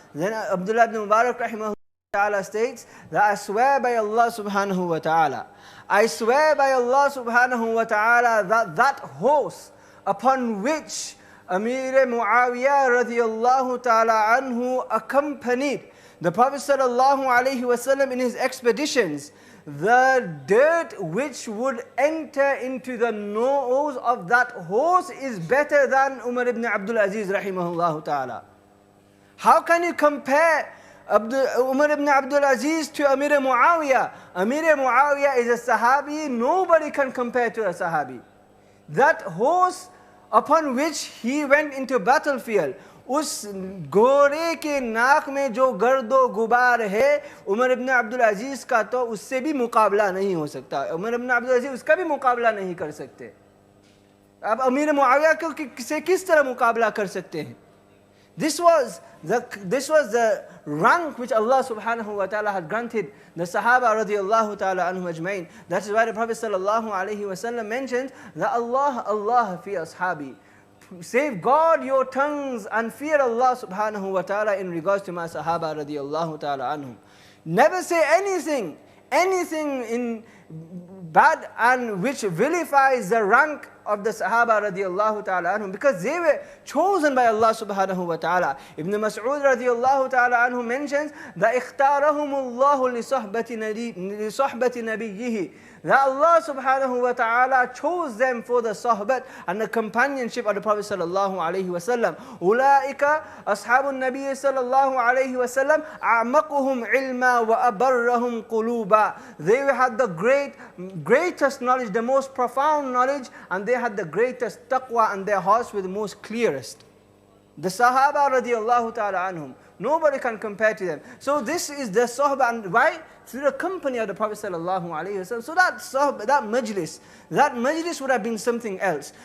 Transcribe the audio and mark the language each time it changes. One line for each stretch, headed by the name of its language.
English: Then Abdullah ibn Mubarak rahimahullah ta'ala states that I swear by Allah subhanahu wa ta'ala, I swear by Allah subhanahu wa ta'ala that horse upon which Amir Muawiyah radiyallahu ta'ala anhu accompanied the Prophet sallallahu alayhi wasallam in his expeditions, the dirt which would enter into the nose of that horse is better than Umar ibn Abdul Aziz rahimahullah ta'ala. How can you compare Umar ibn Abdul Aziz to Amir Muawiyah? Amir Muawiyah is a Sahabi, nobody can compare to a Sahabi. That horse upon which he went into battlefield,
Hindi: उस घोड़े के नाक में जो गर्दो गुबार है, उमर इब्न अब्दुल अजीज़ का तो उससे भी मुकाबला नहीं हो सकता. उमर इब्न अब्दुल अजीज़ उसका भी मुकाबला नहीं कर सकते. अब अमीर मुआविया को से किस तरह मुकाबला कर सकते हैं?
English: This was the rank which Allah subhanahu wa ta'ala had granted the Sahaba radiallahu ta'ala anhum ajmain. That is why the Prophet sallallahu alayhi wa sallam mentioned that Allah fi ashabi. Safeguard your tongues and fear Allah subhanahu wa ta'ala in regards to my Sahaba radiallahu ta'ala anhum. Never say anything in bad and which vilifies the rank of the Sahaba radiallahu ta'ala anhum, because they were chosen by Allah subhanahu wa ta'ala. Ibn Mas'ud radiallahu ta'ala anhu mentions that
Arabic: اختارهم الله لصحبة نبيه,
English: that Allah subhanahu wa ta'ala chose them for the sohbat and the companionship of the Prophet sallallahu alayhi wa sallam.
Arabic: أولئك أصحاب النبي صلى الله عليه وسلم أعمقهم علما وأبرهم قلوبا.
English: They had the greatest knowledge, the most profound knowledge, and they had the greatest taqwa, and their hearts were the most clearest. The Sahaba radiallahu ta'ala anhum, nobody can compare to them. So this is the Sahaba, and why? Through the company of the Prophet sallallahu alayhi wa sallam. So that Sahaba, that majlis would have been something else.